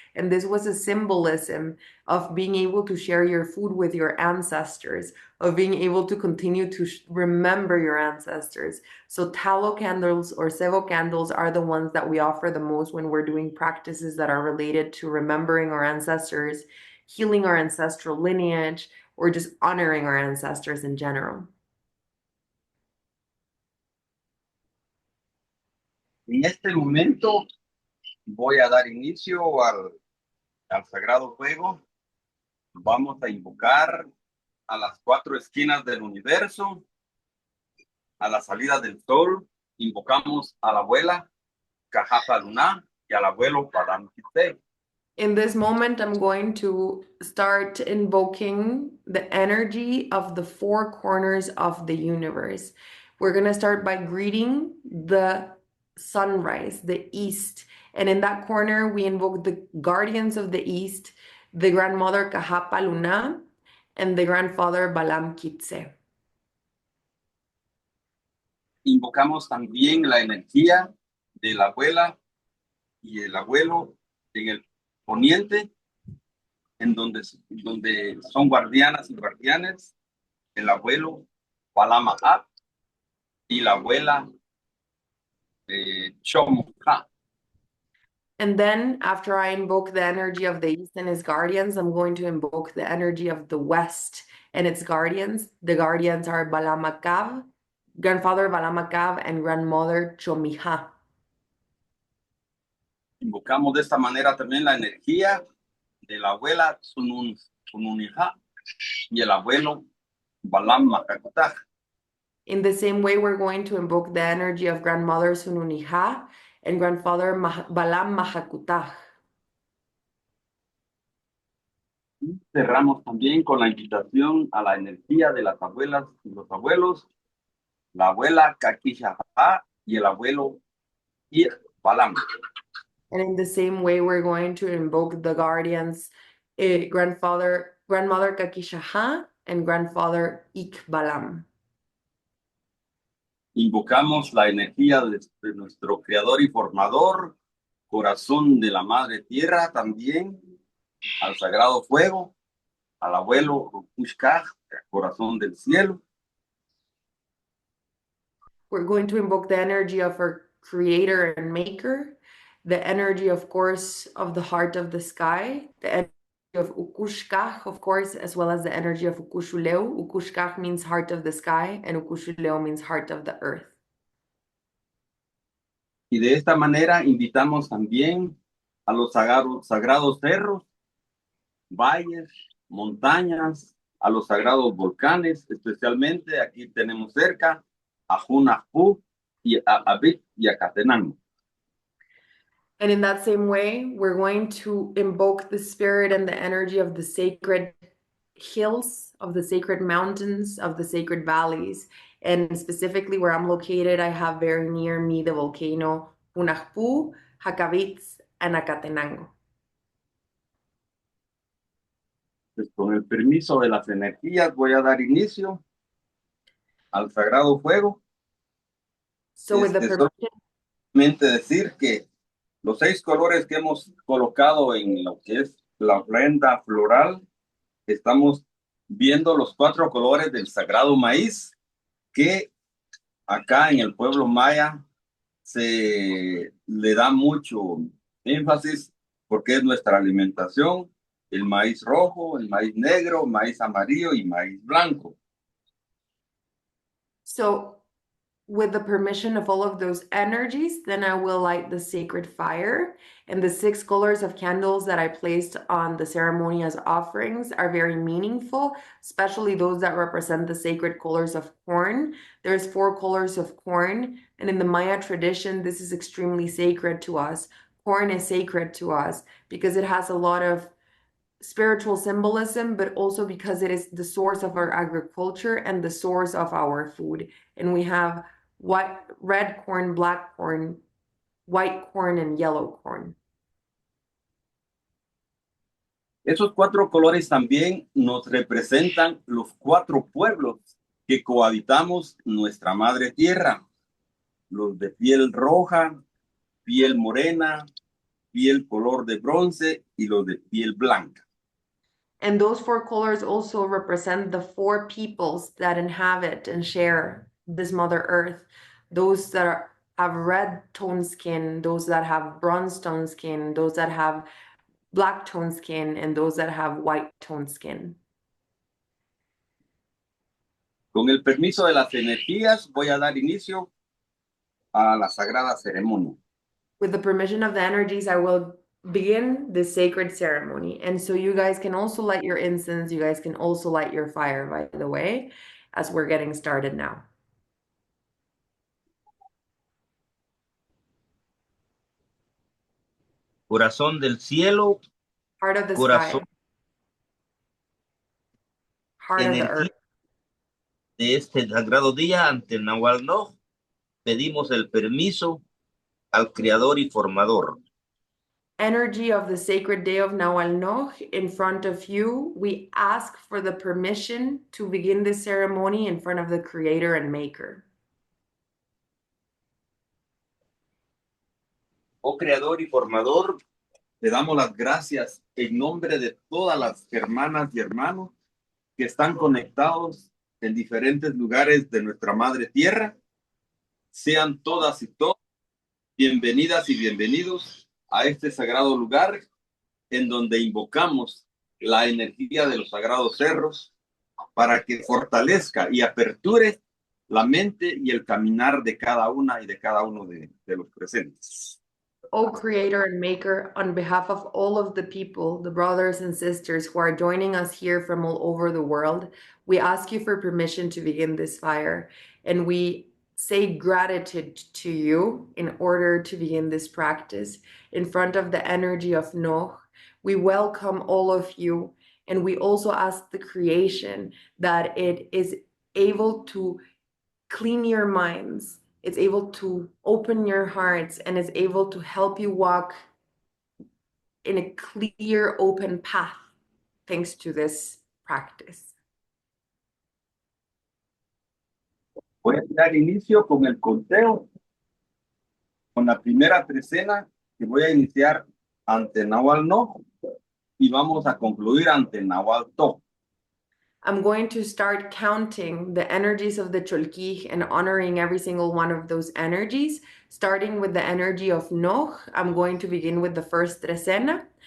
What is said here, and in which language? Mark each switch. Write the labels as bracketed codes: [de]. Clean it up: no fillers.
[en] And this was a symbolism of being able to share your food with your ancestors, of being able to continue to remember your ancestors. So tallow candles or cebo candles are the ones that we offer the most when we're doing practices that are related to remembering our ancestors, healing our ancestral lineage, or just honoring our ancestors in general. [es] En este momento voy a dar inicio al sagrado fuego. Vamos a invocar a las 4 esquinas del universo, a la salida del sol. Invocamos a la abuela Cajapa Luna y al abuelo Padam Kitse. [en] In this moment, I'm going to start invoking the energy of the 4 corners of the universe. We're going to start by greeting the sunrise, the east. And in that corner, we invoke the guardians of the east, the grandmother Cajapa Luna, and the grandfather Balam Kitse. [es] Invocamos también la energía de la abuela y el abuelo en el poniente, en donde son guardianas y guardianes, el abuelo Balama Ab y la abuela Chomha. [en] And then after I invoke the energy of the east and its guardians, I'm going to invoke the energy of the west and its guardians. The guardians are Balamakav, grandfather Balamakav, and grandmother Chomija. [es] Invocamos de esta manera también la energía de la abuela Sununija y el abuelo Balam Makakutaj. [en] In the same way, we're going to invoke the energy of grandmother Sununiha and grandfather Balam Mahakutaj. [es] Cerramos también con la invitación a la energía de las abuelas y los abuelos, la abuela Kakishaha y el abuelo Ir Balam. [en] And in the same way, we're going to invoke the guardians, grandmother Kakishaha and grandfather Ikbalam. [es] Invocamos la energía de nuestro creador y formador, corazón de la madre tierra también, al sagrado fuego, al abuelo Rukushkaj, corazón del cielo. [en] We're going to invoke the energy of our creator and maker, the energy, of course, of the heart of the sky, the energy of Ukushkaj, of course, as well as the energy of Ukushuleu. Ukushkaj means heart of the sky, and Ukushuleu means heart of the earth. [es] Y de esta manera invitamos también a los sagrados cerros, valles, montañas, a los sagrados volcanes, especialmente aquí tenemos cerca a Hunahpu y a Abit y a Catenango. [en] And in that same way, we're going to invoke the spirit and the energy of the sacred hills, of the sacred mountains, of the sacred valleys. And specifically where I'm located, I have very near me the volcano Hunahpu, Hakavitz, and Acatenango. [es] Pues con el permiso de las energías voy a dar inicio al sagrado fuego. [en] So with the permission, [es] Solamente decir que los 6 colores que hemos colocado en lo que es la ofrenda floral, estamos viendo los 4 colores del sagrado maíz, que acá en el pueblo maya se le da mucho énfasis porque es nuestra alimentación: el maíz rojo, el maíz negro, maíz amarillo y maíz blanco. [en] so with the permission of all of those energies, then I will light the sacred fire. And the 6 colors of candles that I placed on the ceremony as offerings are very meaningful, especially those that represent the sacred colors of corn. There's 4 colors of corn, and in the Maya tradition, this is extremely sacred to us. Corn is sacred to us because it has a lot of spiritual symbolism, but also because it is the source of our agriculture and the source of our food. And we have red corn, black corn, white corn, and yellow corn. [es] Esos 4 colores también nos representan los 4 pueblos que cohabitamos nuestra madre tierra. Los de piel roja, piel morena, piel color de bronce y los de piel blanca. [en] And those 4 colors also represent the 4 peoples that inhabit and share this Mother Earth. Those that have red tone skin, those that have bronze tone skin, those that have black tone skin, and those that have white tone skin. [es] Con el permiso de las energías, voy a dar inicio a la sagrada ceremonia. [en] With the permission of the energies, I will begin the sacred ceremony. And so you guys can also light your incense. You guys can also light your fire, by the way, as we're getting started now. [es] Corazón del cielo, [en] Heart of the [es] Corazón. [en] sky. Heart of the [es] Energía. [en] earth. [es] De este sagrado día ante el Nahual Noj, pedimos el permiso al Creador y Formador. [en] Energy of the sacred day of Nahual Noj, in front of you, we ask for the permission to begin this ceremony in front of the Creator and Maker. [es] Oh Creador y Formador, te damos las gracias en nombre de todas las hermanas y hermanos que están conectados en diferentes lugares de nuestra madre tierra. Sean todas y todos bienvenidas y bienvenidos a este sagrado lugar en donde invocamos la energía de los sagrados cerros para que fortalezca y aperture la mente y el caminar de cada una y de cada uno de los presentes. [en] O Creator and Maker, on behalf of all of the people, the brothers and sisters who are joining us here from all over the world, we ask you for permission to begin this fire. And we say gratitude to you in order to begin this practice. In front of the energy of Noh, we welcome all of you. And we also ask the creation that it is able to clean your minds. It's able to open your hearts and is able to help you walk in a clear, open path thanks to this practice. [es] Voy a dar inicio con el conteo, con la primera trecena que voy a iniciar ante Nahual Noj y vamos a concluir ante Nahual Toj. [en] I'm going to start counting the energies of the Cholquij and honoring every single one of those energies. Starting with the energy of Noj, I'm going to begin with the first trecena.